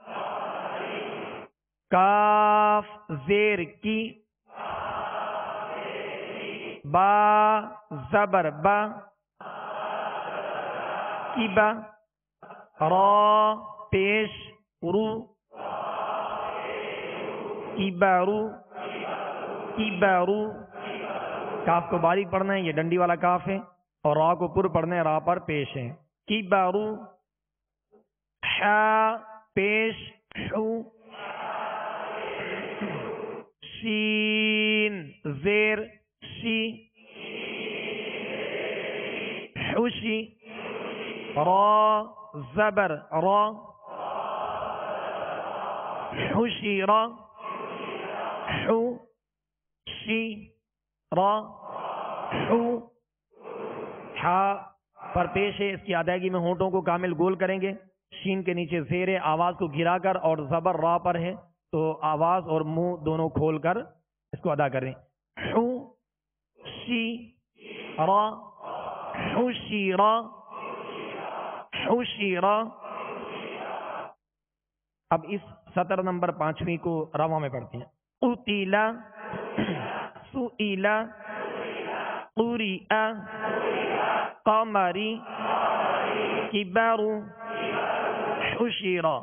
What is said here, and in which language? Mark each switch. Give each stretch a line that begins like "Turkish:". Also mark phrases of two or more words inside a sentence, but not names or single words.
Urdu: کاف زیر کی با زبر با کی با را پیش رو کی بارو کی بارو کاف کو باریک پڑھنا ہے، یہ ڈنڈی والا کاف ہے، اور را کو پر پڑھنا ہے، را پر پیش ہے. کی بارو حا پیش حو شین زیر شی حوشی را زبر را حوشی را حو شی را حو. حا پر پیش ہے، اس کی ادائیگی میں ہونٹوں کو کامل گول کریں گے. شین کے نیچے زیر ہے، آواز کو گرا کر، اور زبر را پر ہے تو آواز اور منہ دونوں کھول کر اس کو ادا کریں.
Arabic: حو شی را حوشی را حوشی را.
Urdu: اب اس سطر نمبر 5ویں کو رواں میں پڑھتے ہیں.
Arabic: قتیلا سئیلا قریئ قمری کبر حشر.